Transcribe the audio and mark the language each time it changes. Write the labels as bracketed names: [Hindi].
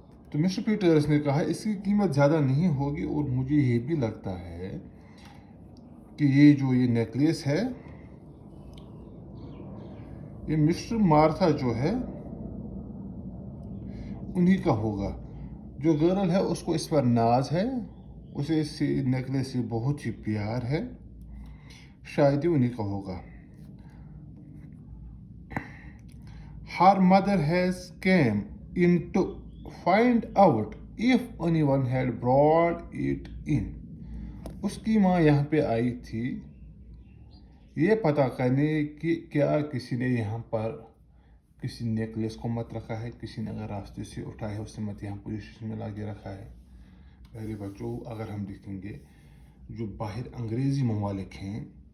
[Urdu] تو mister Petrus نے کہا اس کی قیمت زیادہ نہیں ہوگی اور مجھے یہ بھی لگتا ہے کہ یہ نیکلیس ہے یہ مسٹر مارتھا جو ہے انہی کا ہوگا. جو گرل ہے اس کو اس پر ناز ہے، اسے اس نیکلیس سے بہت ہی پیار ہے، شاید ہی انہی کا ہوگا. [English] Her mother has came in to find out if anyone had brought it in. [Urdu] اس کی ماں یہاں پہ آئی تھی یہ پتہ کرنے کہ کیا کسی نے یہاں پر کسی نیکلیس کو مت رکھا ہے، کسی نے اگر راستے سے اٹھایا ہے اس نے مت یہاں پولیس اسٹیشن میں لا کے رکھا ہے۔ پہلے بچوں اگر ہم دیکھیں گے جو باہر انگریزی ممالک ہیں،